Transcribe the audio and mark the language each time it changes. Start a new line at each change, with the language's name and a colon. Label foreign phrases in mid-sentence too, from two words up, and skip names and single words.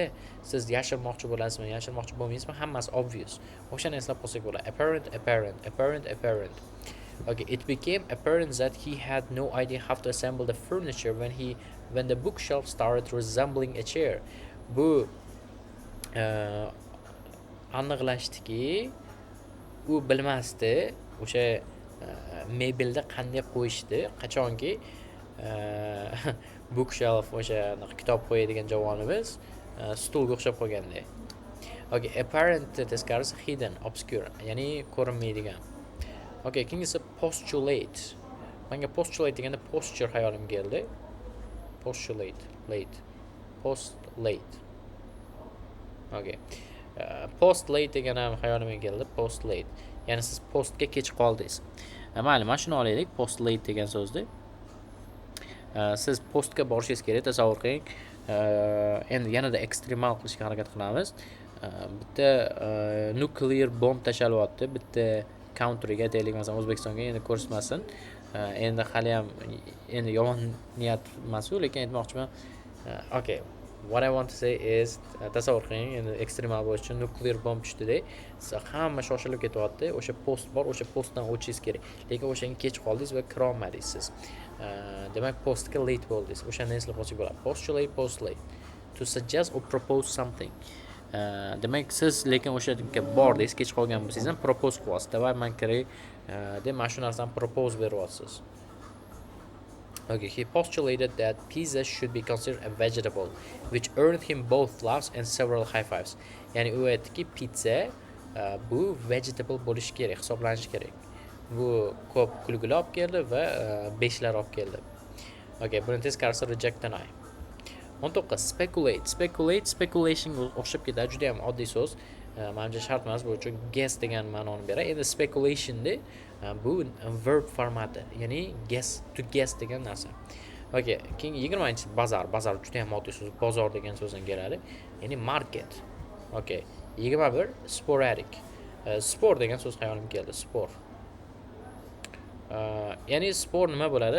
Uzbek: Siz yashirmoqchi bo'lasizmi, yashirmoqchi bo'lmaysizmi, hammasi obvious. O'shani eslab qolsak bo'ladi.
English: Apparent, apparent, apparent, apparent. Okay, it became apparent that he had no idea how to assemble the furniture when the bookshelf started resembling a chair.
Uzbek: Bu aniqlashdiki, u bilmasdi o'sha mebelda qanday qo'yishdi, qachonki bookshelf o'sha kitob qo'yadigan javonimiz stulga o'xshab qolganda. Okay, apparent teskarisi hidden, obscure, ya'ni ko'rinmaydigan. Okay, keyingisi postulate. Menga postulate deganda posture xayolimga keldi.
English: Postulate, late. Post late.
Uzbek: Okay.
English: Post late
Uzbek: degan ham xayolimga keldi.
English: Post late.
Uzbek: Ya'ni siz postga kech qoldingiz. Mayli, mana shuni olaylik.
English: Post late
Uzbek: degan so'zni. Siz postga borishingiz kerak, tasavvur qiling. Endi yanada ekstremal qilishga harakat qilamiz. Bitta
English: nuclear bomb
Uzbek: tashalyapti, bitta countryga, deylik masalan O'zbekistonga, endi ko'rsatmasin. Endi hali ham endi yomon niyat emas-ku, lekin aytmoqchiman.
English: Okay. What I want to say is,
Uzbek: tasavvur qiling, endi ekstremal bo'lish uchun
English: nuclear bomb
Uzbek: tushdi-da. Hamma shoshilib ketyapti. O'sha post bor, o'sha postdan o'tishingiz kerak. Lekin o'shanga kech qoldingiz va kira olmadingiz siz. Demak, postga late bo'ldingiz. O'shani eslab qolsak bo'ladi.
English: Postulate, post late. To suggest or propose something.
Uzbek: Demak, siz lekin o'sha yerga bordingiz, kech qolgan bo'lsangiz ham propose qilyapsiz. Davay men kerak deb mana shu narsani propose beryapsiz.
English: Okay, he postulated that pizza should be considered a vegetable, which earned him both laughs and several high fives.
Uzbek: Ya'ni u aytdiki, pizza bu vegetable bo'lishi kerak, hisoblanishi kerak. Bu ko'p kulgular olib keldi va 5lar olib keldi. Okay, buni teskarisi
English: reject, deny.
Uzbek: 19. Speculate. Speculate, speculation o'xshab ketadi, juda ham oddiy so'z. Menimcha shart emas, bu uchun guess degan ma'noni beradi. Endi speculation bu verb formati, ya'ni guess,
English: to guess
Uzbek: degan narsa. Okay, keyingi 20-chi bazar. Bazar juda ham oddiy so'z. Bozor degan so'zdan keladi. Ya'ni market. Okay. 21 sporadic. Spor degan so'z hayolimga keldi. Spor. Ya'ni spor nima bo'ladi?